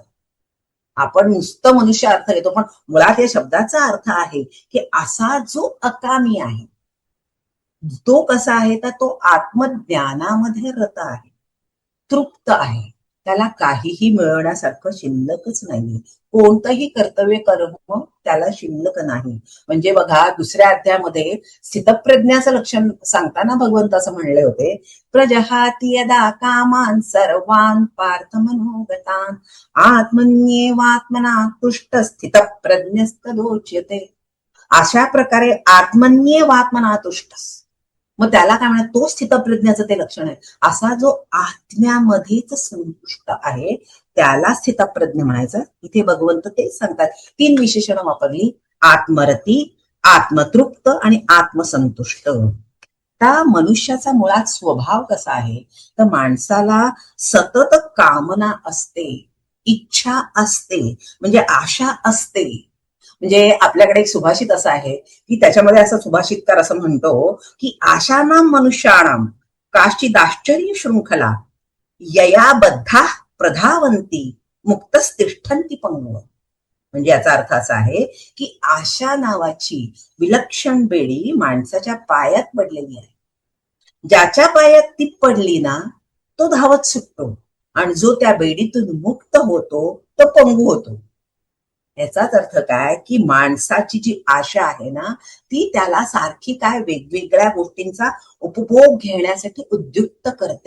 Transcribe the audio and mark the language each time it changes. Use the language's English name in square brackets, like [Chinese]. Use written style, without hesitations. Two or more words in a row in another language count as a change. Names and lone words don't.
[Marathi] आपण नुसतं मनुष्य अर्थ घेतो पण मुळात या शब्दाचा अर्थ आहे की असा जो अकामी आहे तो कसा आहे तर तो आत्मज्ञानामध्ये रत आहे तृप्त आहे त्याला काहीही मिळवण्यासारखं शिल्लकच नाही. कोणतंही कर्तव्य कर्म त्याला शिल्लक नाही. म्हणजे बघा, दुसऱ्या अध्यायामध्ये स्थितप्रज्ञाचं लक्षण सांगताना भगवंत असं म्हणले होते, [Sanskrit] प्रजहाति यदा कामान सर्वान पार्थ मनोगतान आत्मन्येवात्मना तुष्ट स्थितप्रज्ञस्तदोच्यते. [Marathi] अशा प्रकारे [Sanskrit] आत्मन्येवात्मना तुष्ट, [Marathi] मग त्याला काय म्हणतात, तो स्थितप्रज्ञाचं ते लक्षण आहे. असा जो आत्म्यामध्येच संतुष्ट आहे त्याला स्थितप्रज्ञ म्हणायचं. इथे भगवंत तेच सांगतात. 3 विशेषणं वापरली, आत्मरती, आत्मतृप्त आणि आत्मसंतुष्ट. त्या मनुष्याचा मुळात स्वभाव कसा आहे, तर माणसाला सतत कामना असते, इच्छा असते, म्हणजे आशा असते. म्हणजे आपल्याकडे एक सुभाषित असं आहे की त्याच्यामध्ये असं सुभाषितकार असं म्हणतो की [Sanskrit] आशानाम मनुष्याणाम काश्चिद आश्चर्य शृंखला यया बद्धा प्रधावंती मुक्तस्तिष्ठन्ति पंगव. [Marathi] म्हणजे याचा अर्थ असा आहे की आशा नावाची विलक्षण बेडी माणसाच्या पायात पडलेली आहे. ज्याच्या पायात ती पडली ना तो धावत सुटतो, आणि जो त्या बेडीतून मुक्त होतो तो पंगू होतो. याचाच अर्थ काय की माणसाची जी आशा आहे ना ती त्याला सारखी काय वेगवेगळ्या गोष्टींचा उपभोग घेण्यासाठी उद्युक्त करते.